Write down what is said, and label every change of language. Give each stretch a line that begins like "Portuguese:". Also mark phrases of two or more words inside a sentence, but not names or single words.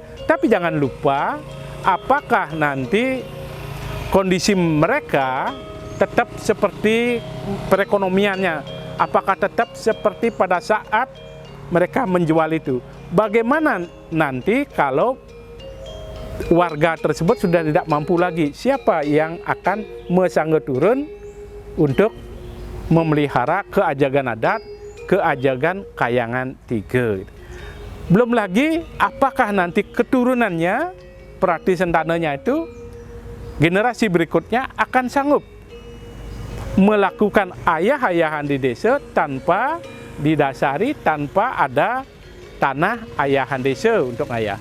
Indonesian: Tapi jangan lupa, apakah nanti kondisi mereka tetap seperti perekonomiannya? Apakah tetap seperti pada saat mereka menjual itu? Bagaimana nanti kalau warga tersebut sudah tidak mampu lagi? Siapa yang akan mesangga turun untuk memelihara keajagan adat, keajagan Kayangan 3? Belum lagi apakah nanti keturunannya, prati sentananya itu, generasi berikutnya akan sanggup melakukan ayah-ayahan di desa tanpa didasari, tanpa ada tanah ayahan desa untuk ayah.